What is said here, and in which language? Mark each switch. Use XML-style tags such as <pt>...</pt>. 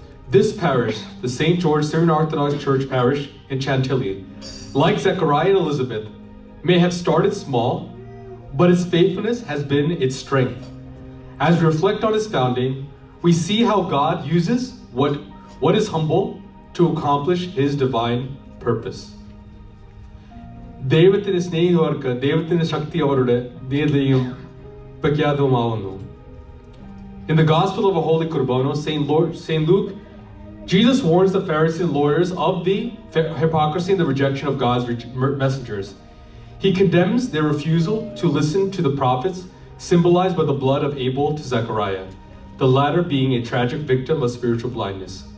<en>This parish, the St. George Syrian Orthodox Church parish in Chantilly, like Zechariah and Elizabeth, may have started small, but its faithfulness has been its strength. As we reflect on its founding, we see how God uses what is humble to accomplish his divine purpose.</en> <ml>ദൈവത്തിന്റെ സ്നേഹിതർക്ക് ദൈവത്തിന്റെ ശക്തി അവരുടെ ധീരതയും പ്രഖ്യാതവുമാവുന്നു.</ml> <en>In the Gospel of a Holy Corbanos, St. Luke, Jesus warns the Pharisees and lawyers of the hypocrisy and the rejection of God's messengers. He condemns their refusal to listen to the prophets, symbolized by the blood of Abel to Zechariah, the latter being a tragic victim of spiritual blindness.</en>